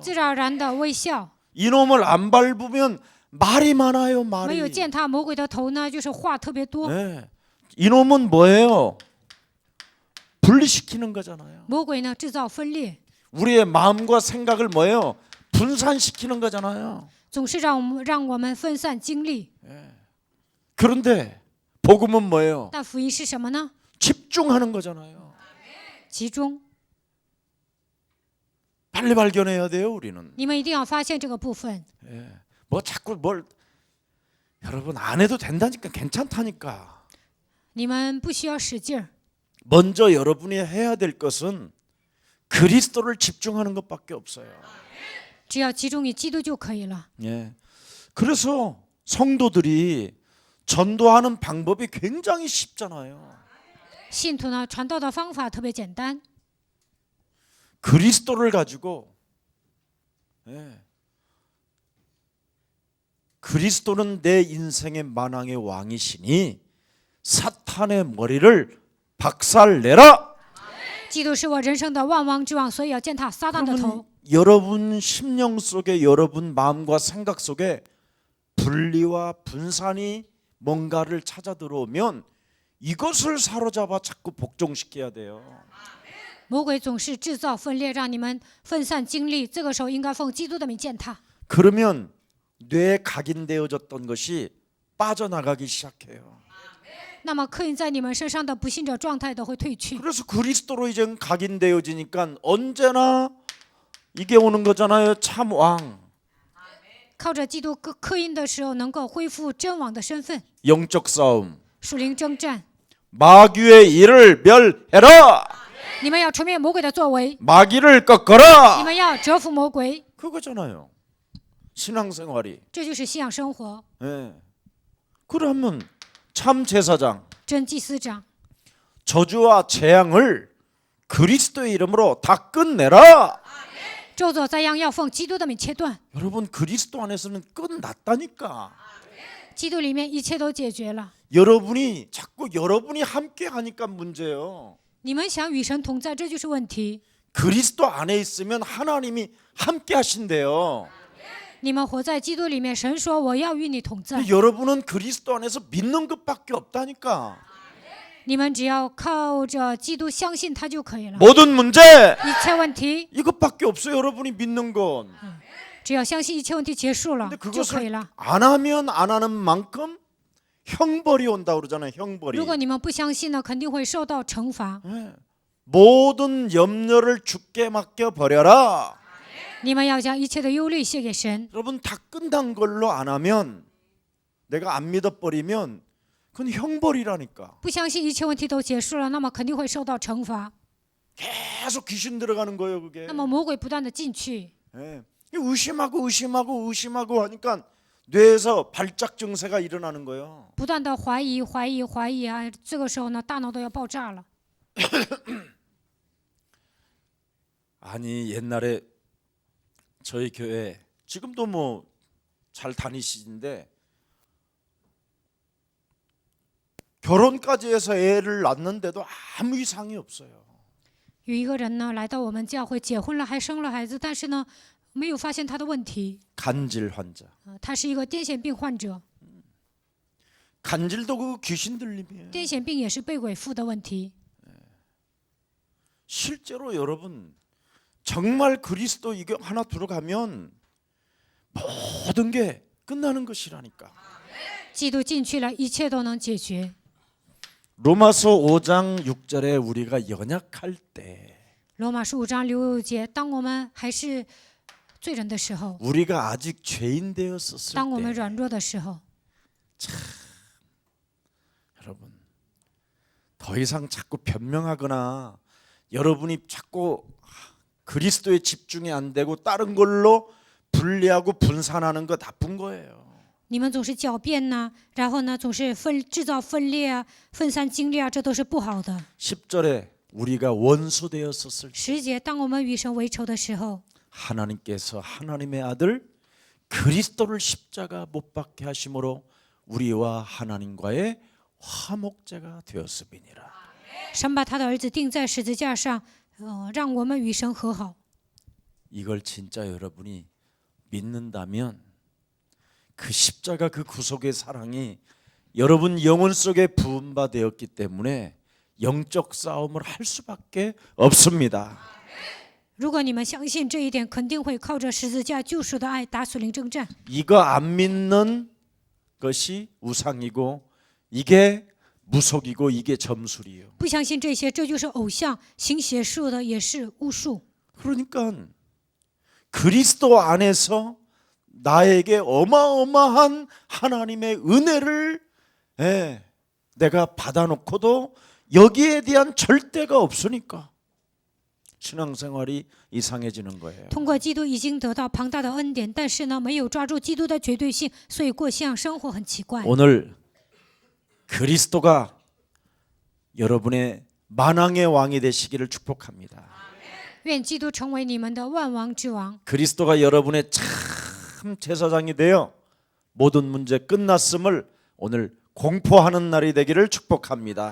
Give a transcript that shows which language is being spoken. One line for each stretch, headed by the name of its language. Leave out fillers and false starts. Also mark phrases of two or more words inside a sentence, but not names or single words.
Chinese: 自然而然的微笑。
Korean: 이놈을 안 밟으면 말이 많아요.
Chinese: 没有
Korean: 말이.
Chinese: 践踏魔鬼的头呢，就是话特别多。
Korean: 네. 이놈은 뭐예요? 분리시키는 거잖아요.
Chinese: 魔鬼呢制造分裂，
Korean: 우리의 마음과 생각을 뭐예요? 분산시키는 거잖아요.
Chinese: 总是让我们分散精力。
Korean: 그런데 복음은 뭐예요?
Chinese: 但福音是什么呢？
Korean: 집중하는 거잖아요.
Chinese: 集中。
Korean: 빨리 발견해야 돼요, 우리는.
Chinese: 你们一定要发现这个部分。
Korean: 뭐 자꾸 뭘 여러분 안 해도 된다니까 괜찮다니까.
Chinese: 你们不需要使劲儿，
Korean: 먼저 여러분이 해야 될 것은 그리스도를 집중하는 것밖에 없어요.
Chinese: 只要集中于基督就可以了。
Korean: 예. 그래서 성도들이 전도하는 방법이 굉장히 쉽잖아요.
Chinese: 信徒呢传道的方法特别简单，
Korean: 그리스도를 가지고 그리스도는 내 인생의 만왕의 왕이시니 사탄의 머리를 박살내라.
Chinese: 基督是我人生的万王之王，所以要践踏撒旦的头。
Korean: 여러분 심령 속에 여러분 마음과 생각 속에 분리와 분산이 뭔가를 찾아 들어오면 이것을 사로잡아 자꾸 복종시켜야 돼요.
Chinese: 魔鬼总是制造分裂，让你们分散精力。这个时候应该奉基督的名践踏。
Korean: 그러면 뇌에 각인되어졌던 것이 빠져나가기 시작해요.
Chinese: 那么刻印在你们身上的不信者状态都会退去。
Korean: 그래서 그리스도로 이제 각인되어지니까 언제나 이게 오는 거잖아요. 참 왕.
Chinese: 靠着基督刻印的时候，能够恢复真王的身份。
Korean: 영적 싸움.
Chinese: 属灵征战，
Korean: 마귀의 일을 멸해라.
Chinese: 你们要除灭魔鬼的作为，
Korean: 마귀를
Chinese: 你
Korean: 꺾어라.
Chinese: 们要折服魔鬼，
Korean: 그거잖아요. 신앙생활이.
Chinese: 这就是信仰生活。
Korean: 예. 그러면 참 제사장
Chinese: 真祭司长，
Korean: 저주와 재앙을 그리스도의 이름으로 다 끝내라.
Chinese: 咒诅灾殃要奉基督的名切断。
Korean: 여러분 그리스도 안에서는 끝났다니까.
Chinese: 基督里面一切都解决了。
Korean: 여러분이 자꾸 여러분이 함께 하니까 문제예요.
Chinese: 你们想与神同在，这就是问题。
Korean: 그리스도 안에 있으면 하나님이 함께 하신대요.
Chinese: 你们活在基督里面，神说我要与你同在。
Korean: 여러분은 그리스도 안에서 믿는 것밖에 없다니까.
Chinese: 你们只要靠着基督相信他就可以了。
Korean: 모든 문제
Chinese: 一切问题，
Korean: 이것밖에 없어요. 여러분이 믿는 건.
Chinese: 只要相信一切问题结束了
Korean: 근데
Chinese: 就可以
Korean: 그것을
Chinese: 了。
Korean: 안 하면 안 하는 만큼 형벌이 온다 그러잖아요. 형벌이.
Chinese: 如果你们不相信呢，肯定会受到惩罚。
Korean: 모든 염려를 주께 맡겨 버려라.
Chinese: 你们要将一切的忧虑卸给神。
Korean: 여러분 다 끝난 걸로 안 하면 내가 안 믿어버리면 그건 형벌이라니까.
Chinese: 不相信一切问题都结束了，那么肯定会受到惩罚。
Korean: 계속 귀신 들어가는 거예요, 그게.
Chinese: 那么魔鬼不断的进去，
Korean: 예. 의심하고 하니까 뇌에서 발작 증세가 일어나는 거예요.
Chinese: 不断的怀疑啊，这个时候呢，大脑都要爆炸了。
Korean: 아니 옛날에 저희 교회 지금도 뭐 잘 다니시는데 결혼까지 해서 애를 낳는데도 아무 이상이 없어요.
Chinese: 有一个人呢，来到我们教会，结婚了，还生了孩子，但是呢，没有发现他的问题。
Korean: 간질 환자.
Chinese: 他是一个癫痫病患者，
Korean: 간질도 그 귀신 들림이에요.
Chinese: 癫痫病也是被鬼附的问题。
Korean: 실제로 여러분 정말 그리스도 이게 하나 들어가면 모든 게 끝나는 것이라니까.
Chinese: 基督进去了，一切都能解决。
Korean: 로마서 5장 6절에 우리가 연약할 때
Chinese: 罗马书5章6节，当我们还是罪人的时候，
Korean: 우리가 아직 죄인 되었었을
Chinese: 当我们
Korean: 때
Chinese: 软弱的时候，
Korean: 여러분 더 이상 자꾸 변명하거나 여러분이 자꾸 그리스도에 집중이 안 되고 다른 걸로 분리하고 분산하는 거 나쁜 거예요.
Chinese: 你们总是狡辩呐、然后呢，总是制造分裂啊、分散精力啊，这都是不好的。
Korean: 10절에 우리가 원수 되었었을 때
Chinese: 10 节，当我们与神为仇的时候，
Korean: 하나님께서 하나님의 아들 그리스도를 십자가 못 박게 하심으로 우리와 하나님과의 화목제가 되었음이니라.
Chinese: 神把他的儿子钉在十字架上，让我们与神和好。
Korean: 이걸 진짜 여러분이 믿는다면 그 십자가 그 구속의 사랑이 여러분 영혼 속에 부음받았기 때문에 영적 싸움을 할 수밖에 없습니다.
Chinese: 如果你们相信这一点，肯定会靠着十字架救赎的爱打属灵征战。
Korean: 이거 안 믿는 것이 우상이고 이게 무속이고 이게 점술이에요.
Chinese: 不相信这些，这就是偶像，行邪术的也是巫术。
Korean: 그러니까 그리스도 안에서 나에게 어마어마한 하나님의 은혜를 내가 받아놓고도 여기에 대한 절대가 없으니까 신앙생활이 이상해지는 거예요.
Chinese: 通过基督已经得到庞大的恩典，但是呢，没有抓住基督的绝对性，所以过向生活很奇怪。
Korean: 오늘 그리스도가 여러분의 만왕의 왕이 되시기를 축복합니다.
Chinese: 愿基督成为你们的万王之王，
Korean: 그리스도가 여러분의 참 제사장이 되어 모든 문제 끝났음을 오늘 공포하는 날이 되기를 축복합니다.